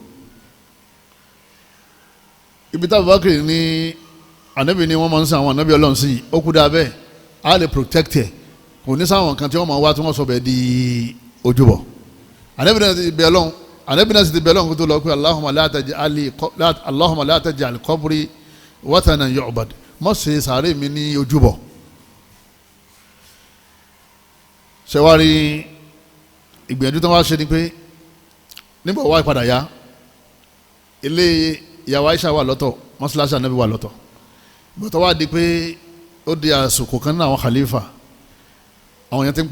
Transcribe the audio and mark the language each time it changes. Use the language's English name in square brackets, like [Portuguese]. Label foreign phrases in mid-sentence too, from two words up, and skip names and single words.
[Yoruba] ibi tá Abubakar ní ànábì ni wọ́n máa ń sin àwọn ànábì Ọlọ́run sí ó kú dáa bẹ́ẹ̀ á lè protect ẹ̀ kò ní sáwọn kan tí wọ́n máa wá tí wọ́n sọ bẹ́ẹ̀ di ojúbọ ànábì náà ti bẹ̀ Ọlọ́run ànábì náà sì ti bẹ̀ Ọlọ́run kó tó lọ pé [Arabic] اللهم لا تجعل قبري وثنا يعبد [Yoruba] mọ̀ ṣe sàárè mi ní ojúbọ ṣẹwárí ìgbìyànjú tó wá ṣe ni pé nígbà wá padà yá ilé ìyàwó Aisha wà lọ́tọ̀ mọ́sálásí ànábì wà lọ́tọ̀ bọ́tọ̀ wá di pé ó di àsìkò kan náà àwọn khalifa àwọn yẹn ti ń pọ̀